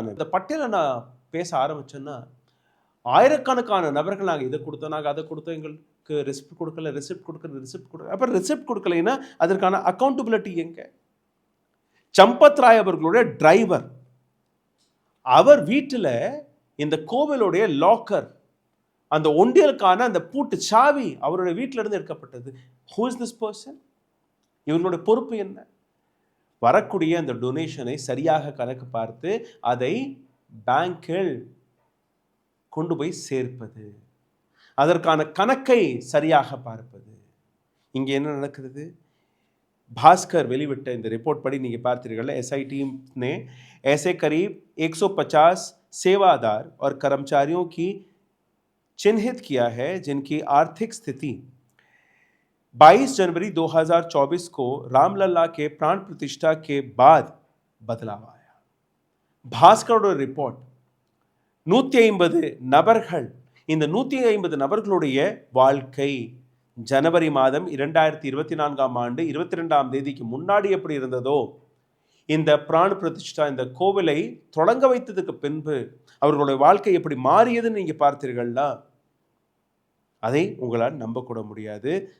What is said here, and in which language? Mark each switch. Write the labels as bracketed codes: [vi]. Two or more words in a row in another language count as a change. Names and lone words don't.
[ta] இந்த பட்டியலை நான் பேச ஆரம்பிச்சேன்னா ஆயிரக்கணக்கான நபர்கள் நாங்கள் இதை கொடுத்தோம், நாங்கள் அதை கொடுத்தோம், எங்களுக்கு ரிசிப்ட் கொடுக்கல. அப்போ ரிசிப்ட் கொடுக்கலைன்னா அதற்கான அக்கௌண்டபிலிட்டி எங்க? சம்பத் ராய் அவர்களுடைய டிரைவர், அவர் வீட்டில் இந்த கோவிலுடைய லாக்கர், அந்த ஒண்டியலுக்கான அந்த பூட்டு சாவி அவருடைய வீட்டிலிருந்து எடுக்கப்பட்டது. [en] Who is this person? [ta] இவர்களுடைய பொறுப்பு என்ன? வரக்கூடிய அந்த டொனேஷனை சரியாக கணக்கு பார்த்து அதை பேங்கில் கொண்டு போய் சேர்ப்பது, அதற்கான கணக்கை சரியாக பார்ப்பது. இங்கே என்ன நடக்கிறது? भास्कर வெளிவிட்ட இந்த ரிப்போர்ட் படி நீங்கள் பார்த்தீர்கள், [hi] एसआईटी ने ऐसे करीब 150 सेवादार और कर्मचारियों की चिन्हित किया है जिनकी आर्थिक स्थिति 22 जनवरी 2024 को रामलला के प्राण प्रतिष्ठा के बाद बदलाव आया. [ta] भास्करोட ரிப்போர்ட் 150 நபர்கள், இந்த 150 நபர்களுடைய வாழ்க்கை ஜனவரி மாதம் 2024ஆம் ஆண்டு 22ஆம் தேதிக்கு முன்னாடி எப்படி இருந்ததோ, இந்த பிராண பிரதிஷ்டா இந்த கோவிலை தொடங்க வைத்ததுக்கு பின்பு அவர்களுடைய வாழ்க்கை எப்படி மாறியதுன்னு நீங்க பார்த்தீர்கள்னா அதை உங்களால் நம்பக்கூட முடியாது.